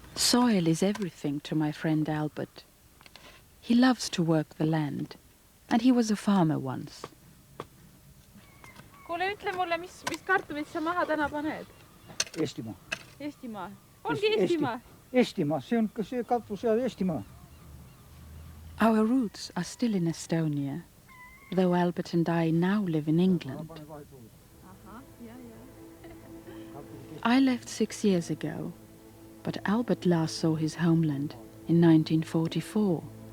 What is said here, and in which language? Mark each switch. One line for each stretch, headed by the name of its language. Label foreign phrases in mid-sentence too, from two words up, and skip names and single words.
English: Soil is everything to my friend Albert. He loves to work the land, and he was a farmer once.
Estonian: Kuule, ütle mulle, mis kartulid sa maha täna paned? Eestimaa. Eestimaa? Ongi Eestimaa? Eestimaa, see on ka see katus ja Eestimaa.
English: Our roots are still in Estonia, though Albert and I now live in England. I left 6 years ago, but Albert last saw his homeland in 1944.